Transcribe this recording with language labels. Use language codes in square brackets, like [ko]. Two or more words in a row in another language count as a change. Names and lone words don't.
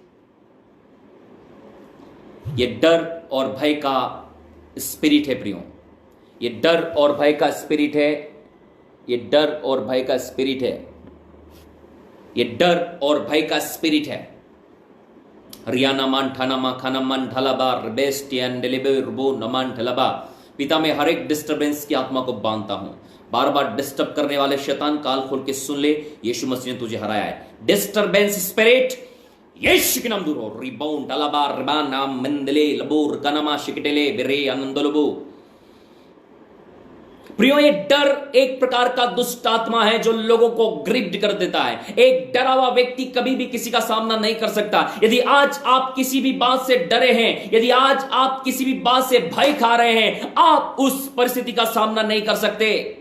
[hi] ये डर और भय का स्पिरिट है, प्रियो। ये डर और भय का स्पिरिट है। ये डर और भय का स्पिरिट है। ये डर और भय का स्पिरिट है। रियाना मान ठाना मा खाना मान ढलाबा बेस्ट रुबो नमान ढलाबा। पिता, में हर एक डिस्टर्बेंस की आत्मा को बांधता हूं। बार बार डिस्टर्ब करने वाले शैतान, काल खोल के सुन ले, यीशु मसीह ने तुझे हराया है। [en] disturbance spirit [hi] यीशु के नाम दूर हो। रिबाउंड डलाबा रिबान नाम मंदले लबोर कनमा शिकटेले बिरे आनंदलबो। प्रियो, ये डर एक प्रकार का दुष्ट आत्मा है जो लोगों को ग्रिप्ड कर देता है। एक डरा हुआ व्यक्ति कभी भी किसी का सामना नहीं कर सकता। यदि आज आप किसी भी बात से डरे हैं, यदि आज आप किसी भी बात से भय खा रहे हैं, आप उस परिस्थिति का सामना नहीं कर सकते।